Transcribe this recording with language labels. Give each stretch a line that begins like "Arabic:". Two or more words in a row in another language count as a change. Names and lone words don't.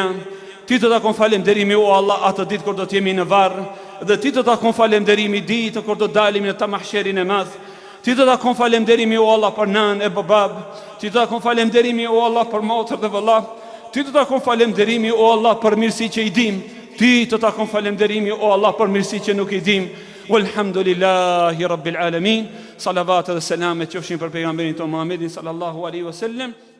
Albanian: Ti të takon falënderimi o Allah atë ditë kur do të jemi në varr, dhe ti të takon falënderimi ditë kur do të dalim në ta mahsherin e madh. Ti të takon falënderimi o Allah për nan e babab. Ti të takon falënderimi o Allah për motër dhe vëlla. Ti të takon falënderimi o Allah për mirësi që i dim. Ti të takon falënderimi o Allah për mirësi që nuk i dim.
Arabic: والحمد لله رب العالمين.
Albanian: Salavat dhe selamet qofshin për pejgamberin ton Muhammedin
Arabic: صلى الله عليه وسلم.